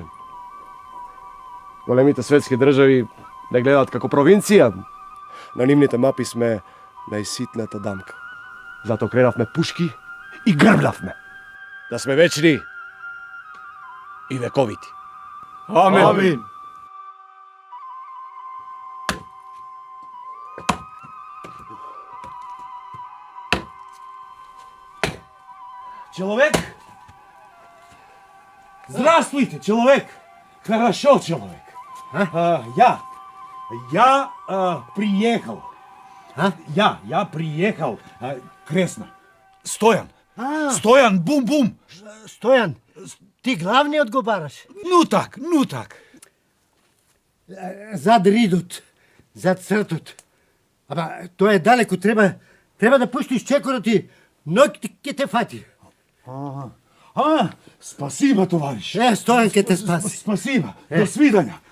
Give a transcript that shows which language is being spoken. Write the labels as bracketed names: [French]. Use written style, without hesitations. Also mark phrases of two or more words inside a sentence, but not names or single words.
[Macedonian] Големите светски држави не гледаат како провинција. На нивните мапи сме најситната дамка. Затоа кренавме пушки и грбнавме. Да сме вечни и вековити. Амен. Амин. [Russian] Человек? Здравствуйте, человек. Хорошо, человек. Я приехал. Я приехал. Кресно. [Macedonian] Стоян. Стоян, бум-бум. Стоян, ти главни одговараш. [Russian] Ну так. [Macedonian] Зад ридот, зад цртот. Ама, тоа е далеко, треба да пуштиш чекорот и ноќ ќе те фати. [Russian] Спасибо, товариш. [Macedonian] Стоян ќе те спаси. [Russian] Спасибо. До свидања.